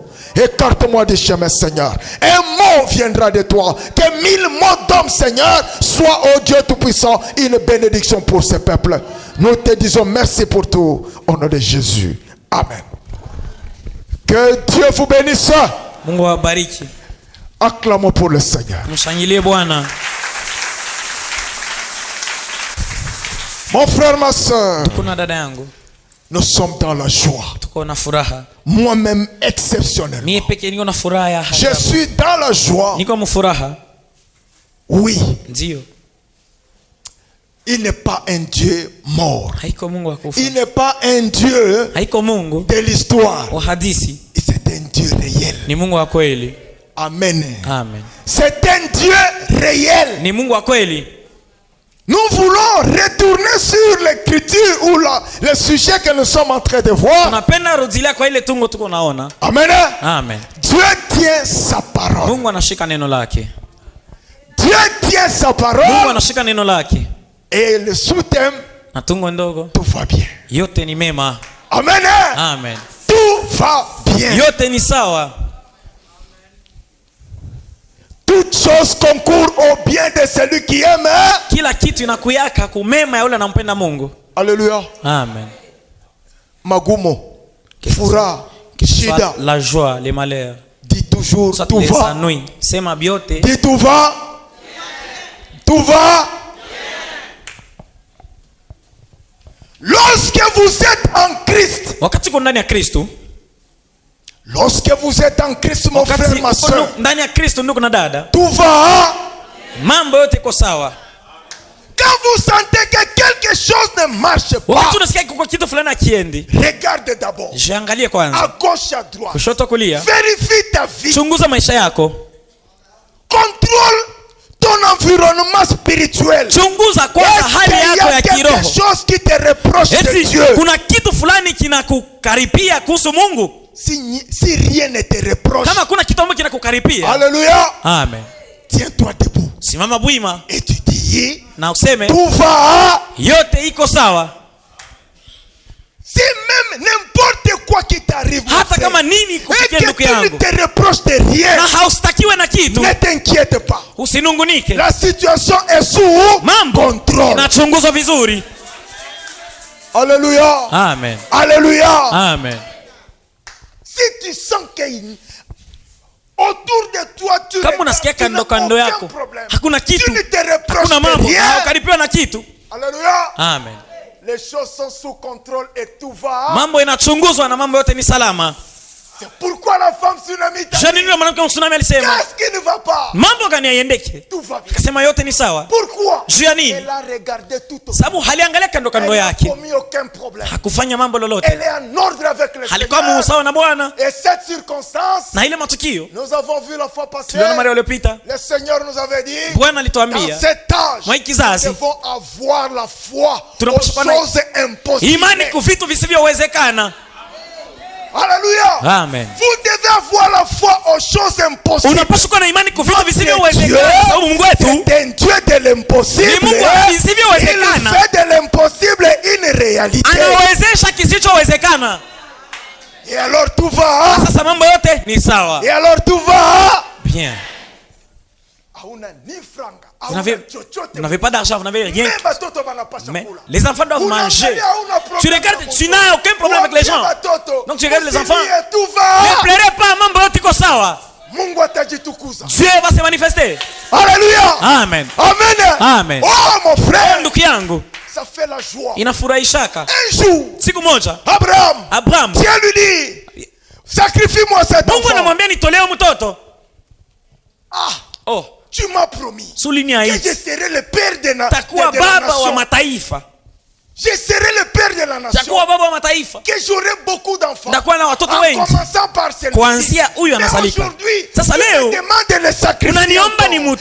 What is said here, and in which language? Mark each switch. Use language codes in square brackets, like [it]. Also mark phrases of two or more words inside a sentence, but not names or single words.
[fr] Écarte-moi du chemin, Seigneur. Un mot viendra de toi. Que 1000 mots d'homme, Seigneur, soient, oh Dieu Tout-Puissant, une bénédiction pour ce peuple. Nous te disons merci pour tout. Au nom de Jésus. Amen. Que Dieu vous bénisse. [sw] Mungu awabariki. [fr] Acclamons pour le Seigneur. [sw] Mshangilie Bwana. [fr] Mon frère, ma soeur, [sw] Kuna dada yangu, [fr] nous sommes dans la joie. [sw] tuko na furaha. [fr] Moi-même exceptionnellement. [sw] Mimi pekee niko na furaha ya [fr] Je suis dans la joie. [sw] niko mfuraha. [fr] Oui. [sw] Ndio. [fr] Il n'est pas un Dieu mort. [sw] Haiko Mungu akufa. [fr] Il n'est pas un Dieu [sw] Haiko Mungu [fr] de l'histoire. [sw] wa hadithi. [fr] C'est un Dieu réel. [sw] Ni Mungu wa kweli. [fr] Amen. [sw] Amen. [fr] C'est un Dieu réel. [sw] Ni Mungu wa kweli. [fr] Nous voulons retourner sur l'écriture ou le sujet que nous sommes en train de voir. [sw] Tunapenda rudilia kwa ile tungo tuko naona. [fr] Amen. [sw] Amen. [fr] Dieu tient sa parole. [sw] Mungu anashika neno lake. [fr] Dieu tient sa [sw] Mungu [fr] parole. [sw] anashika neno lake. [fr] Et le sous-thème, [sw] Na tungo ndogo, [fr] tout va bien. [sw] yote ni mema. [fr] Amen. [sw] Amen. [fr] Tout va bien. [sw] Yote ni sawa. [fr] toute chose concourt au bien de celui qui aime. [sw] Kila kitu inakuyaka kumema ya yule anampenda Mungu. [fr] Alléluia. [sw] Amen. Magumo, furaha, shida, [fr] la joie, les malheurs. Dis toujours soit tout va. [sw] Sema biote. [fr] Dis tout va. Tout va. Lorsque vous êtes en Christ. [sw] Wakati uko ndani ya Kristo. [fr] Lorsque vous êtes en Christ, mon frère, ma soeur. [sw] Ndani ya Kristo ndugu na dada. [fr] Tout va. [sw] Mambo yote iko sawa. [fr] Quand vous sentez que quelque chose ne marche pas, [sw] wakati unasikia kuko kitu fulani akiendi, [fr] regarde d'abord. [sw] Jiangalie kwanza. [fr] À gauche, à droite. [sw] Kushoto kulia. [fr] Vérifie ta vie. [sw] Chunguza maisha yako. [fr] Contrôle ton environnement spirituel. [sw] Chunguza kwanza hali yako ya kiroho. [fr] Quelque chose qui te reproche de Dieu. [sw] Kuna kitu fulani kinakukaripia kuhusu Mungu. [fr] Si rien ne te reproche. [sw] Kama kuna kitu ambacho kinakukaripia. [fr] Alléluia. [sw] Amen. [fr] Tiens-toi debout. [sw] Simama bwima. [fr] Et tu dis, [sw] na useme [fr] tout va. [sw] Yote iko sawa. [fr] Si même n'importe quoi qui t'arrive, [sw] hata kama nini kufikia ndugu yangu, [fr] et que tu ne te reproches de rien, [sw] na haustakiwe na kitu, [fr] ne t'inquiète pas. [sw] Usinungunike. [fr] La situation est sous contrôle. [sw] Inachunguzwa vizuri. [fr] Alléluia. [sw] Amen. [fr] Alléluia. [sw] Amen. [fr] Si tu sens que autour de toi tu [sw] kama unasikia kando yako hakuna kitu, hakuna mambo, haukaripiwa na kitu. [fr] Alléluia. [sw] Amen. [fr] Les choses sont sous contrôle et tout va. [sw] Mambo inachunguzwa na mambo yote ni salama. [fr] C'est pourquoi la femme tsunami t'a dit, qu'est-ce qui ne va pas? [sw] Mambo gani haiendeke? [fr] Tout va bien. [sw] Kasema yote ni sawa. [fr] Pourquoi? Elle a regardé tout autour. [sw] Sababu haliangalia kando yake. [fr] Elle n'a commis aucun problème. [sw] Hakufanya mambo lolote. [fr] Elle est en ordre avec le Seigneur. [sw] Alikuwa sawa na Bwana. [fr] Et cette circonstance, [sw] na ile matukio, [fr] nous avons vu la fois passée. Le Seigneur nous avait dit, [sw] Bwana alituambia, [fr] dans cet âge, nous devons avoir la foi aux choses impossibles. [sw] Imani kwa vitu visivyowezekana. [fr] Alléluia. [sw] Amen. [fr] Vous devez avoir la foi aux choses impossibles. [sw] Unapaswa kuwa na imani kwa vitu visivyowezekana, sababu Mungu wetu [fr] c'est un Dieu de l'impossible. [sw] Ni Mungu wa visivyowezekana. [fr] Il fait de l'impossible une réalité. [sw] Anawezesha kisichowezekana. [fr] Et alors tout va. [sw] Sasa mambo yote ni sawa. [fr] Et alors tout va. Bien. Vous n'avez pas d'argent, vous n'avez rien. Mais les enfants doivent manger. Tu regardes, tu n'as aucun problème avec les gens. Donc tu regardes les enfants. Ne pleurez pas, [sw] mambo yote iko sawa. [fr] Dieu va se manifester. Alléluia. Amen. Amen. Amen. Oh mon frère. [sw] Ndugu yangu. [fr] Ça fait la joie. [sw] Inafurahishaka. [fr] Un jour. [sw] Siku moja. [fr] Abraham. Dieu lui dit, sacrifie-moi cet enfant. [sw] Mungu anamwambia nitolee mtoto. [fr] Oh. Tu m'as promis que je serai le père de la nation. Je serai le père de la nation. Que j'aurai beaucoup d'enfants. En commençant par celui-ci. Aujourd'hui, je me demande le sacrifice.